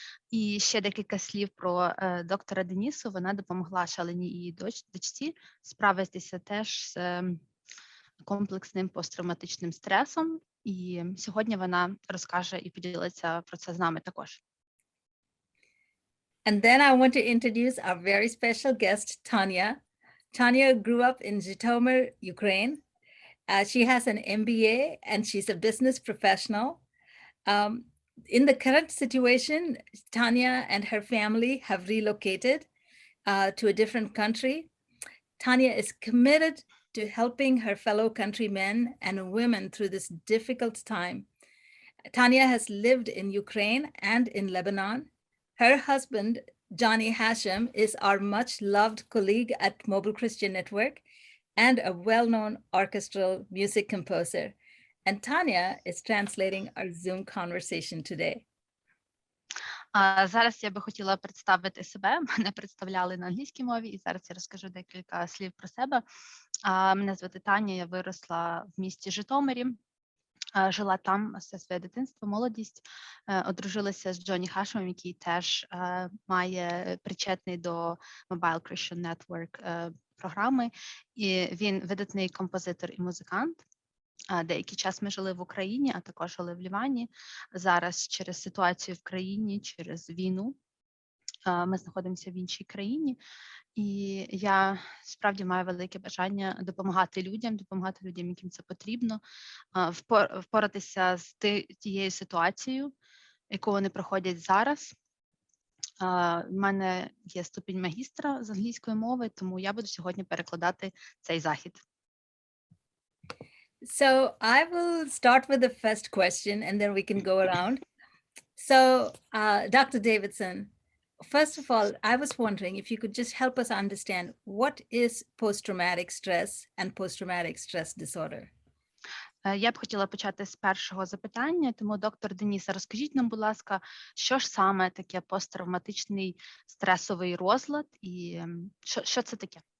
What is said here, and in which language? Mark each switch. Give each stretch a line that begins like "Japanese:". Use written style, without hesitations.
Ukrainian: І ще декілька слів про доктора Денісу. Вона допомогла Шелені і дочці справитися теж з комплексним посттравматичним стресом. І сьогодні вона розкаже і поділиться про це з нами також.
English: And then I want to introduce our very special guest, Tanya. Tanya grew up in Zhytomyr, Ukraine. She has an MBA and she's a business professional. In the current situation, Tanya and her family have relocated to a different country. Tanya is committed to helping her fellow countrymen and women through this difficult time. Tanya has lived in Ukraine and in Lebanon. Her husband, Johnny Hashem, is our much loved colleague at Mobile Christian Network and a well-known orchestral music composer. And Tanya is translating our Zoom conversation today.
Ukrainian: Зараз я би хотіла представити себе. Мене представляли на англійській мові, і зараз я розкажу декілька слів про себе. Мене звати Таня, я виросла в місті Житомирі. Жила там все своє дитинство, молодість, одружилася з Джонні Хашемом, який теж має причетний до Mobile Christian Network програми. І він видатний композитор і музикант. Деякий час ми жили в Україні, а також жили в Лівані. Зараз через ситуацію в країні, через війну, ми знаходимося в іншій країні. І я справді маю велике бажання допомагати людям, яким це потрібно, впоратися з тією ситуацією, яку вони проходять зараз. У мене є ступінь магістра з англійської мови, тому я буду сьогодні перекладати цей захід.
English: So I will start with the first question and then we can go around. So Dr. Davidson, first of all, I was wondering if you could just help us understand what is post-traumatic stress and post-traumatic stress disorder.
Ukrainian: Я б хотіла почати з першого запитання, тому, доктор Деніса, розкажіть нам, будь ласка, що ж саме таке посттравматичний стресовий розлад і що це таке?